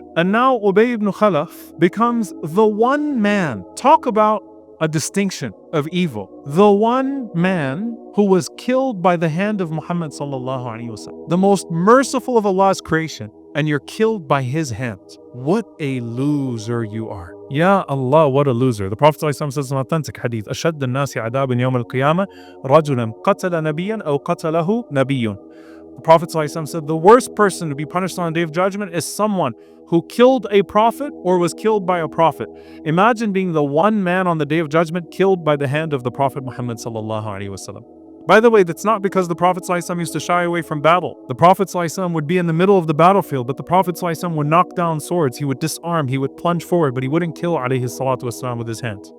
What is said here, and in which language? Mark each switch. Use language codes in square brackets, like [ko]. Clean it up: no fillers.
[en] And now Ubay ibn Khalaf becomes the one man. Talk about a distinction of evil. The one man who was killed by the hand of Muhammad sallallahu alaihi wasallam, the most merciful of Allah's creation, and you're killed by his hand. What a loser you are. Ya Allah, what a loser. The Prophet ﷺ says in an authentic hadith, [ar] أشد الناس عذابا يوم القيامة رجلا قتل نبيا أو قتله نبي. [en] The Prophet ﷺ said, the worst person to be punished on the Day of Judgment is someone who killed a prophet or was killed by a prophet. Imagine being the one man on the Day of Judgment killed by the hand of the Prophet Muhammad sallallahu alaihi wasallam. By the way, that's not because the Prophet ﷺ used to shy away from battle. The Prophet ﷺ would be in the middle of the battlefield, but the Prophet ﷺ would knock down swords, he would disarm, he would plunge forward, but he wouldn't kill alayhi salatu wasalam with his hand.